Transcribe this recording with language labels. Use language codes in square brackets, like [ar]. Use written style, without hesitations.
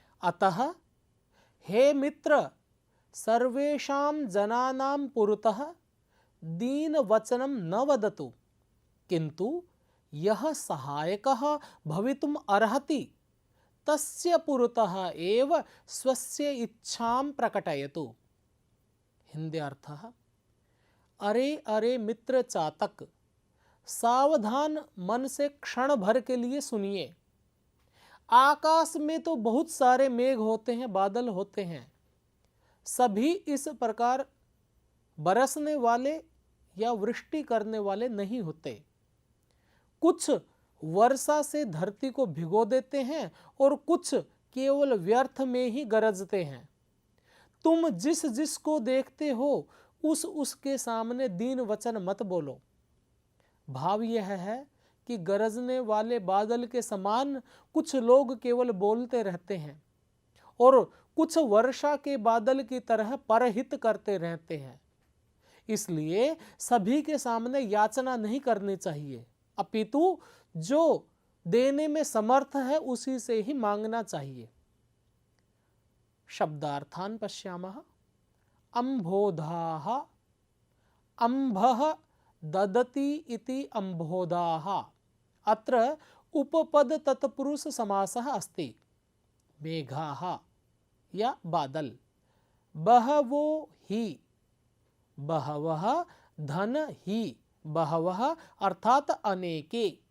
[sa] अतः हे मित्र, सर्वेषां जनानां पुरतः दीनवचनं न वदतु, किन्तु यः सहायकः भवितुम् अर्हति तस्य पुरतः एव स्वस्य इच्छां प्रकटयतु। [hi] हिंदी अर्थः, अरे अरे मित्र चातक, सावधान मन से क्षण भर के लिए सुनिए। आकाश में तो बहुत सारे मेघ होते हैं, बादल होते हैं। सभी इस प्रकार बरसने वाले या वृष्टि करने वाले नहीं होते। कुछ वर्षा से धरती को भिगो देते हैं और कुछ केवल व्यर्थ में ही गरजते हैं। तुम जिस जिस को देखते हो उसके सामने दीन वचन मत बोलो। भाव यह है कि गरजने वाले बादल के समान कुछ लोग केवल बोलते रहते हैं और कुछ वर्षा के बादल की तरह परहित करते रहते हैं। इसलिए सभी के सामने याचना नहीं करनी चाहिए, अपितु जो देने में समर्थ है उसी से ही मांगना चाहिए। [sa] शब्दार्थान पश्यामः। अम्भोधाः, अम्भः ददति इति अम्भोधाः। अत्र उपपद तत्पुरुष समासः अस्ति। मेघाः या बादल। बहवो ही, बहवः धन ही, बहवः अर्थात अनेके।